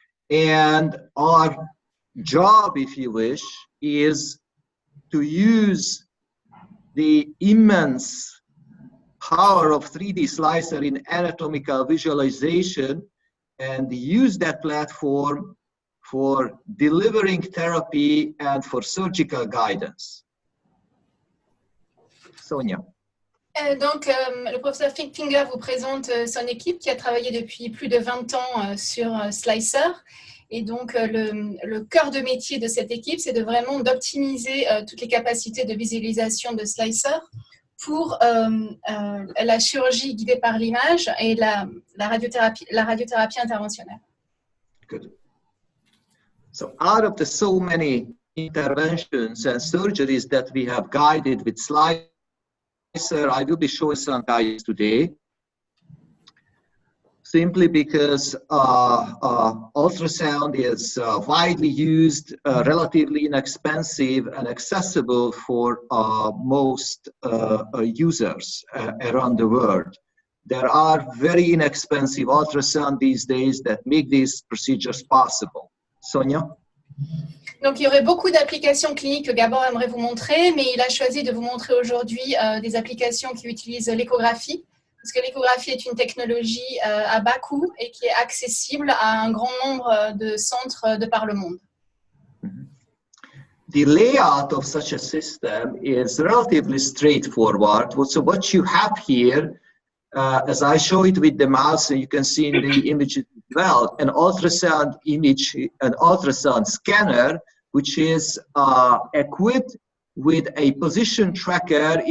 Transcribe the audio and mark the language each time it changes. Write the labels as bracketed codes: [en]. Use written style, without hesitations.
[en] And our job, if you wish, is to use the immense power of 3D Slicer in anatomical visualization and use that platform for delivering therapy and for surgical guidance. Sonia. [fr] Donc, le professeur Finger vous présente son équipe qui a travaillé depuis plus de 20 ans sur Slicer. Et donc, le cœur de métier de cette équipe, c'est de vraiment d'optimiser toutes les capacités de visualisation de Slicer pour la chirurgie guidée par l'image et la radiothérapie interventionnelle. [en] Good. So out of the so many interventions and surgeries that we have guided with Slicer, I will be showing some guides today, simply because ultrasound is widely used, relatively inexpensive and accessible for most users around the world. There are very inexpensive ultrasound these days that make these procedures possible. Sonia? [fr] Donc, il y aurait beaucoup d'applications cliniques que Gabor aimerait vous montrer, mais il a choisi de vous montrer aujourd'hui des applications qui utilisent l'échographie parce que l'échographie est une technologie à bas coût et qui est accessible à un grand nombre de centres de par le monde. [en] The layout of such a system is relatively straightforward. So what you have here, as I show it with the mouse, you can see in the image as well, an ultrasound image, an ultrasound scanner, which is equipped with a position tracker.